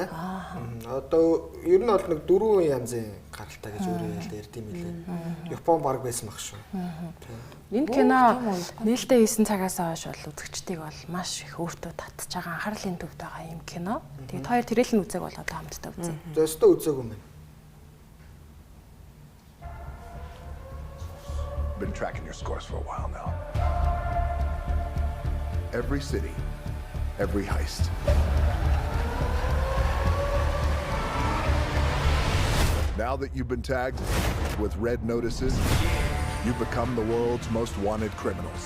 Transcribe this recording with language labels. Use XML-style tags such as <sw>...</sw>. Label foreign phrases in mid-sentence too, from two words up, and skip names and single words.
<mn>Одоо ер нь бол нэг 4 янзын гаралтай гэж өөрөө ярьд юм билээ. Япон баг байсан баг шүү. Энэ кино нээлттэй хийсэн цагаас хойш бол үзэгчдийг бол маш их өөртөө татж байгаа анхаарлын төвд байгаа юм кино. Тэгээд хоёр трейлер үзэг болоод хамтдаа үзье. Зөстөө үзээгүй юм.</mn> <en>Been tracking your scores for a while now. Every city, every heist. Now that you've been tagged with red notices, you've become the world's most wanted criminals.</en>